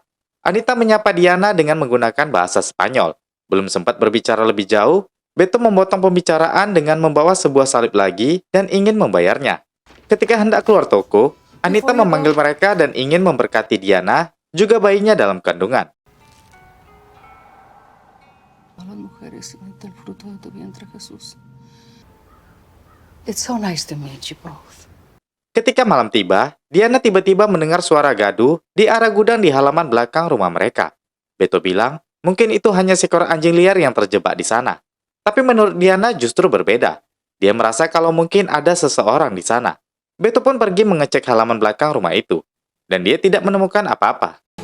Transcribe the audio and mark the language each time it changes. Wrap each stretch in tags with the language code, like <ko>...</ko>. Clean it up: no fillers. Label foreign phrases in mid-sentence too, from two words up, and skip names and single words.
<id>Anita menyapa Diana dengan menggunakan bahasa Spanyol. Belum sempat berbicara lebih jauh, Beto memotong pembicaraan dengan membawa sebuah salib lagi dan ingin membayarnya. Ketika hendak keluar toko, Anita memanggil mereka dan ingin memberkati Diana, juga bayinya dalam kandungan.</id> <es>Las mujeres y el fruto de tu vientre, Jesús.</es> <en>It's so nice to meet you both.</en> <id>Ketika malam tiba, Diana tiba-tiba mendengar suara gaduh di arah gudang di halaman belakang rumah mereka. Beto bilang, mungkin itu hanya seekor anjing liar yang terjebak di sana. Tapi menurut Diana justru berbeda. Dia merasa kalau mungkin ada seseorang di sana. Beto pun pergi mengecek halaman belakang rumah itu. Dan dia tidak menemukan apa-apa.</id>